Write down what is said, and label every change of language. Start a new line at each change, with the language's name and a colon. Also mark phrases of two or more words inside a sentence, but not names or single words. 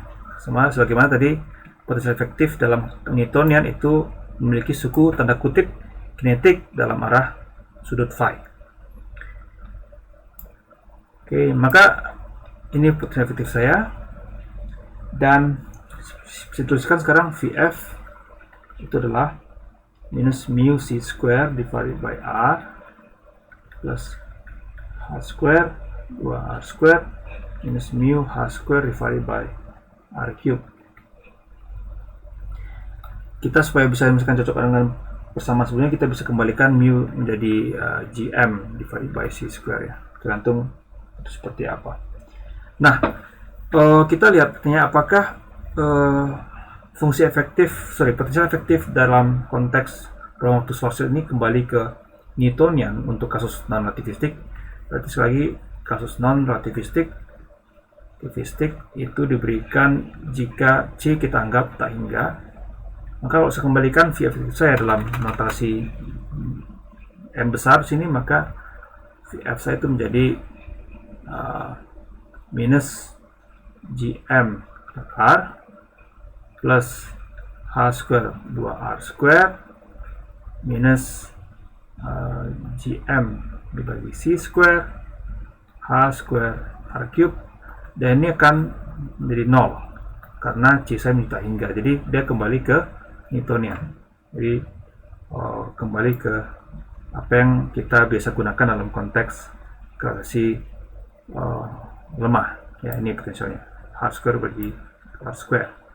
Indonesian: Sama sebagaimana tadi, potensial efektif dalam Newtonian itu memiliki suku tanda kutip kinetik dalam arah sudut phi. Oke, maka ini potensial efektif saya, dan saya tuliskan sekarang VF itu adalah
English: minus mu c square divided by r plus h square 2r square minus mu h square divided by r cube.
Indonesian: Kita supaya bisa misalkan cocok dengan bersama sebelumnya, kita bisa kembalikan mu menjadi
English: gm divided by c square
Indonesian: ya, tergantung itu seperti apa. Nah, kita lihat katanya apakah fungsi efektif, potensial efektif dalam konteks ruang waktu Schwarzschild ini kembali ke Newtonian untuk kasus non-relativistik. Berarti sekali lagi, kasus non-relativistik itu diberikan jika C kita anggap tak hingga. Maka kalau saya kembalikan V efektif saya dalam notasi M besar sini, maka VF saya itu menjadi
English: minus GM R plus H square 2R square minus GM dibagi C square H square R cube,
Indonesian: dan ini akan menjadi 0 karena C saya minta hingga, jadi dia kembali ke Newtonian. Jadi kembali ke apa yang kita biasa gunakan dalam konteks gravitasi lemah ya, ini potensialnya
English: H square
Indonesian: bagi
English: R square.